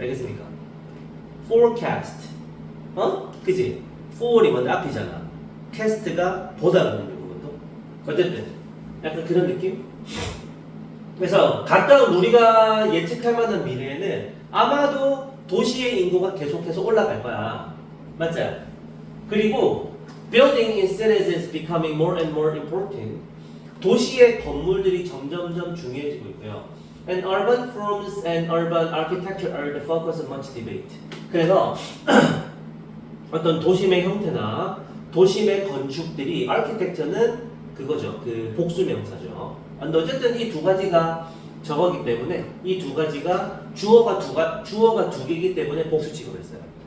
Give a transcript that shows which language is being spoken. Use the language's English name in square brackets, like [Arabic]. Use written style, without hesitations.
[Korean] 알겠습니까? forecast. 그치? for이 뭔데? 앞이잖아. cast가 보다거든요. 그것도. 어쨌든 약간 그런 느낌? 그래서 가까운 우리가 예측할 만한 미래에는 아마도 도시의 인구가 계속해서 올라갈 거야. 맞죠? [English] 그리고 building in cities is becoming more and more important. [Korean] 도시의 건물들이 점점점 중요해지고 있고요. [English] And urban forms and urban architecture are the focus of much debate. [Korean] 그래서 어떤 도심의 형태나 도심의 건축들이 architecture는 그거죠. 그 복수명사죠. 근데 어쨌든 이 두 가지가 저거기 때문에 이 두 가지가 주어가 두 개이기 때문에 복수 취급했어요.